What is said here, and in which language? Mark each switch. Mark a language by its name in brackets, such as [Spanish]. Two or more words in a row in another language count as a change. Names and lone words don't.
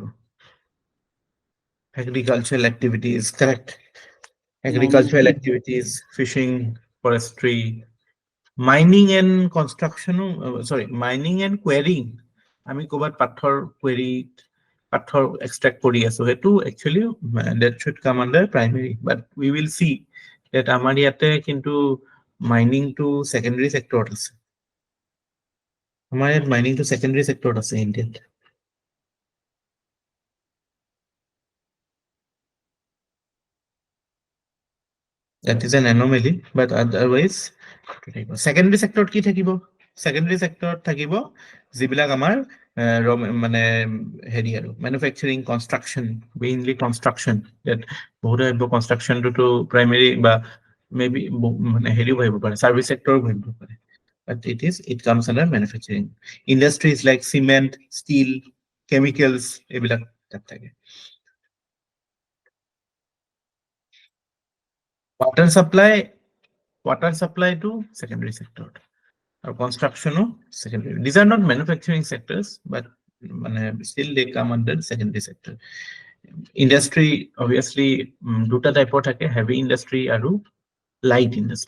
[English] Agricultural activities, correct. Agricultural activities, fishing, forestry, mining and construction, mining and quarrying. [Assamese] আমি ক'বাত পাথৰ query, পাথৰ extract কৰি আছো, সেইটো [English] actually that should come under primary, but we will see that [Assamese] আমাৰ ইয়াতে কিন্তু [English] mining to secondary sector আছে। [Assamese] আমাৰ ইয়াত [English] mining to secondary sector [Assamese] আছে ইণ্ডিয়াত। [English] That is an anomaly, but otherwise, secondary sector [Assamese] কি থাকিব? [English] Secondary sector [Assamese] থাকিব যিবিলাক আমাৰ মানে হেৰি আৰু [English] manufacturing, construction, mainly construction. [Assamese] That বহুত [English] construction to primary [Assamese] বা maybe মানে হেৰিও ভাবিব পাৰে, [English] service sector [Assamese] ভাবিব পাৰে, [English] but it comes under manufacturing. Industries like cement, steel, chemicals, [Assamese] এইবিলাক তাত থাকে। [English] Water supply to secondary sector, or construction secondary. These are not manufacturing sectors, but still they come under secondary sector. Industry, obviously, [Assamese] দুটা টাইপৰ থাকে, [English] heavy industry আৰু light industry.